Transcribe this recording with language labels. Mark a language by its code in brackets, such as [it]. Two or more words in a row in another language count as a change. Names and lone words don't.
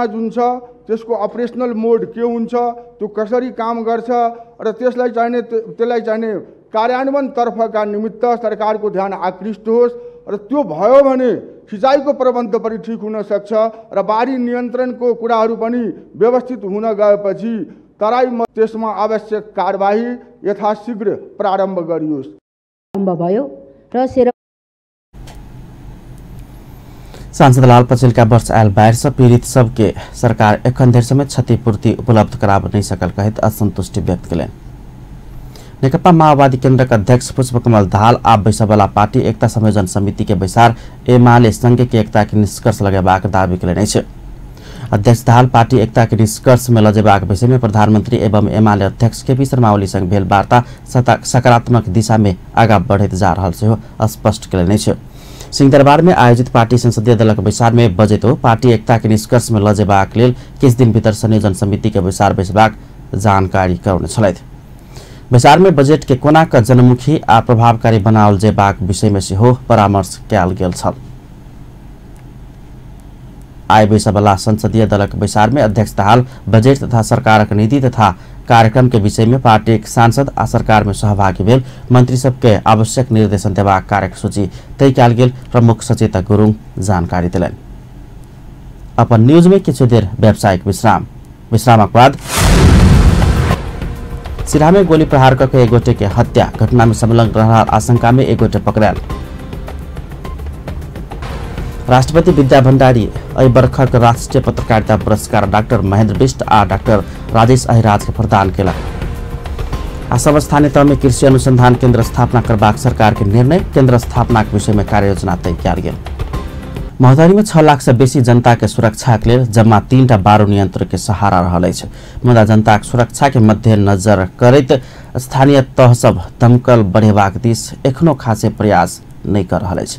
[ne] जुन छ त्यसको अपरेसनल मोड के हुन्छ, त्यो कसरी काम गर्छ र त्यसलाई चाहिने कार्यान्वयन तर्फका निमित्त सरकारको ध्यान आकृष्ट होस् र त्यो भयो भने सिँचाइको प्रबन्ध पनि ठीक हुन सक्छ र बाढी नियन्त्रणको कुराहरू पनि व्यवस्थित हुन गएपछि तराईमा त्यसमा आवश्यक कारबाही यथाशीघ्र प्रारम्भ गरियोस्। भयो र [mai] सांसद लाल पचेल का वर्ष आयल बाढ़ से पीड़ित सबके सरकार एखन धरि समेत क्षतिपूर्ति उपलब्ध करा नहीं सकल कहित असंतुष्टि व्यक्त कयलनि। नेकपा माओवादी केन्द्रका अध्यक्ष पुष्पकमल दाहाल आप बैसवाला पार्टी एकता संयोजन समिति के बैसार एमाले संघ के एकता के निष्कर्ष लगेबाक दावी कयलनि अछि। अध्यक्ष दाहाल पार्टी एकता के निष्कर्ष में लजेबाक विषय में प्रधानमंत्री एवं एमाले अध्यक्ष केपी शर्मा ओली संग भेल वार्ता सकारात्मक दिशा में आगा बढ़त जा रहल सेहो स्पष्ट कयलनि अछि। सिंहदरबार में आयोजित पार्टी संसदीय दलक बैसार में बजेतो पार्टी एकता के निष्कर्ष में लजेबाक लेल किछ दिन भीतर संयोजन समिति के बैसार बैसबाक जानकारी कराउने छलथि। बैसार में बजेट के कोना का जनमुखी आ प्रभावकारी बनाओल जेबाक विषय में सेहो परामर्श कयल गेल छल। आय बैसवाला संसदीय दलक बैसार में अध्यक्ष दाहाल बजेट तथा सरकारक नीति तथा कार्यक्रम के विषय में पार्टी सांसद आ सरकार में सहभागी भेल मंत्री सबके आवश्यक निर्देशन देबाक कार्यसूची तय कयल गेल प्रमुख सचेतक गुरुङ जानकारी दिलनि। अपन न्यूज में किछु देर व्यावसायिक विश्रामक बाद सिराहा में गोली प्रहार करके एक गोटे के हत्या घटना में संलग्न रहल आशंका में एक गोटे पकड़ायल। राष्ट्रपति विद्या भण्डारी एहि बर्खक राष्ट्रीय पत्रकारिता पुरस्कार डाक्टर महेन्द्र बिष्ट आ डाक्टर राजेश अहिराज के प्रदान केलक। असम स्थानीय तह में कृषि अनुसंधान केन्द्र स्थापना करबाक सरकार के निर्णय केन्द्र स्थापना के विषय में कार्ययोजना तय कयल गेल। महोत्तरी में 6 लाख से बेसी जनता के सुरक्षा के लिए जम्मा 3टा बारू नियंत्रण के सहारा रहल अछि। मुदा जनता के सुरक्षा के मद्देनजर करैत स्थानीय तह सब दमकल बढ़ेबाक दिस एखनो खासे प्रयास नहीं कर रहल अछि।